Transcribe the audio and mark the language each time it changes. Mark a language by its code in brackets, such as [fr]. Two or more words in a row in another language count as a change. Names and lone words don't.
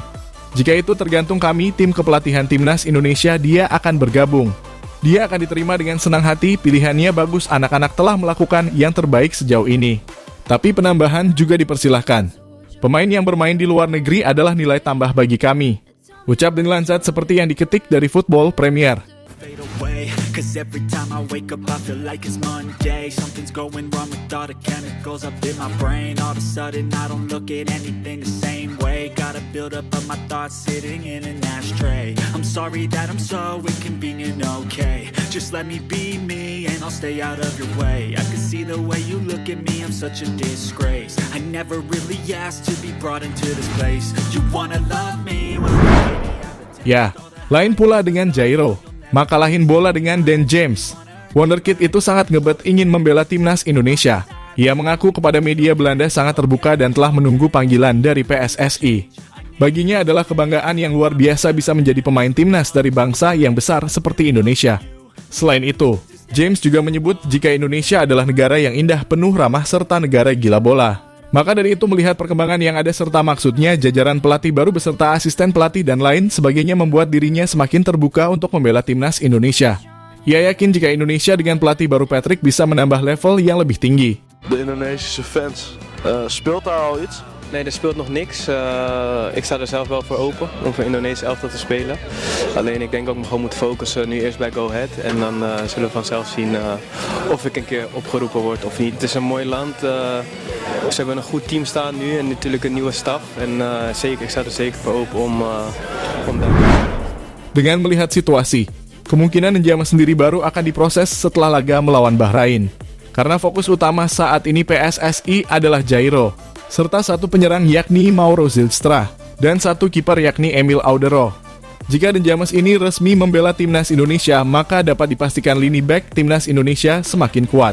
[id] Jika itu tergantung kami, tim kepelatihan timnas Indonesia, dia akan bergabung. Dia akan diterima dengan senang hati, pilihannya bagus, anak-anak telah melakukan yang terbaik sejauh ini. Tapi penambahan juga dipersilahkan. Pemain yang bermain di luar negeri adalah nilai tambah bagi kami. Ucap Denny Lanzat seperti yang diketik dari Football Premier. [en] Cause every time I wake up I feel like it's Monday. Something's going wrong with all the chemicals up in my brain. All of a sudden I don't look at anything the same way. Gotta build up of my thoughts sitting in an ashtray. I'm sorry that I'm so inconvenient, okay. Just let me be me and I'll stay out of your way. I can see the way you look at me, I'm such a disgrace. I never really asked to be brought into this place. You wanna love me? [id] Ya, lain pula dengan Jairo. Makalahin bola dengan Dan James. Wonderkid itu sangat ngebet ingin membela timnas Indonesia. Ia mengaku kepada media Belanda sangat terbuka dan telah menunggu panggilan dari PSSI. Baginya adalah kebanggaan yang luar biasa bisa menjadi pemain timnas dari bangsa yang besar seperti Indonesia. Selain itu, James juga menyebut jika Indonesia adalah negara yang indah, penuh ramah, serta negara gila bola. Maka dari itu, melihat perkembangan yang ada serta maksudnya jajaran pelatih baru beserta asisten pelatih dan lain sebagainya membuat dirinya semakin terbuka untuk membela timnas Indonesia. Ia yakin jika Indonesia dengan pelatih baru Patrick bisa menambah level yang lebih tinggi. [nl] de Indonesische fans. Speelt daar al iets? Nee, er speelt nog niks. Ik sta er zelf wel voor open om voor Indonesië elftal te spelen. Alleen ik denk dat ik me gewoon moet focussen nu eerst bij Go Ahead. En dan zullen we vanzelf zien of ik een keer opgeroepen word of niet. Het is een mooi land. Ze hebben een goed team staan nu en natuurlijk een nieuwe staf. En zeker, ik sta er zeker voor open om daar. [id] Dengan melihat situasi, kemungkinan Njamas sendiri baru akan diproses setelah laga melawan Bahrain. Karena fokus utama saat ini PSSI adalah Jairo, serta satu penyerang yakni Mauro Zylstra, dan satu kiper yakni Emil Audero. Jika Njamas ini resmi membela timnas Indonesia, maka dapat dipastikan lini back timnas Indonesia semakin kuat.